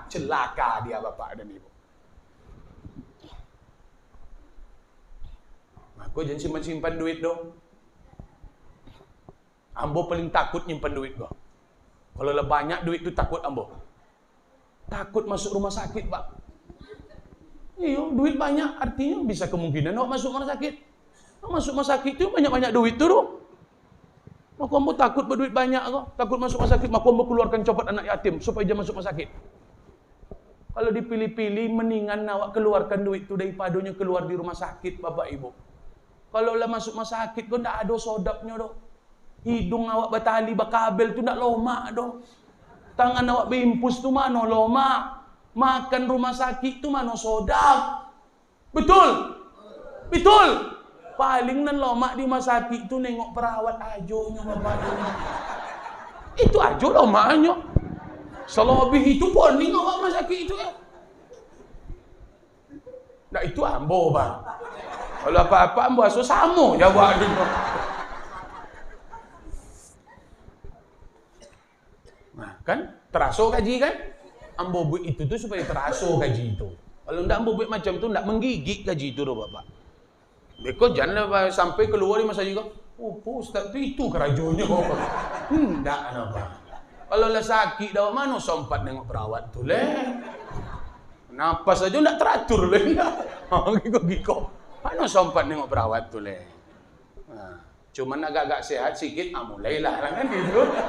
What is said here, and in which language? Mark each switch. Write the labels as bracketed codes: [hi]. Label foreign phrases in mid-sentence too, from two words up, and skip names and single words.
[min] Celaka dia, Bapak dan Ibu. Aku jangan simpan-simpan duit dong. Ambo paling takut nyimpan duit gua. Kalau lah banyak duit tu takut ambo. Takut masuk rumah sakit, Pak. Iyo, duit banyak artinya bisa kemungkinan awak masuk rumah sakit. Masuk rumah sakit tu banyak-banyak duit tu doh. Maka ambo takut berduit banyak kok. Takut masuk rumah sakit, maka ambo keluarkan copot anak yatim supaya dia masuk rumah sakit. Kalau dipilih-pilih, mendingan awak keluarkan duit tu daripadanya keluar di rumah sakit, Bapak Ibu. Kalau lah masuk rumah sakit kok ndak ada sodapnya doh. Hidung awak batali bakabel tu ndak lomak doh. Tangan awak berimpus tu mana lomak. Makan rumah sakit tu mana sodap. Betul? Betul? Paling nan lomak di rumah sakit tu nengok perawat ajonya, Bapak. Itu ajo lomaknya. Selebih itu poning awak rumah sakit itu ya. Ndak itu ambo, Bang. Kalau apa-apa ambo aso samo jawab dia. Nah, kan teraso gaji kan? Ambo buat itu tuh supaya teraso gaji itu. Kalau ndak ambo buat macam tu ndak menggigit gaji itu doh, Bapak. Beko janganlah sampai keluar di masa juga. Oh, Ustaz itu kerajonya, Bapak. Ndak apa. Kalau lah sakit dah mana sempat nengok perawat tu leh. Napas aja ndak teratur leh. Giko. Mana sempat nengok perawat tu leh. Nah, cuman agak-agak sehat sikit, mulailah kan gitu.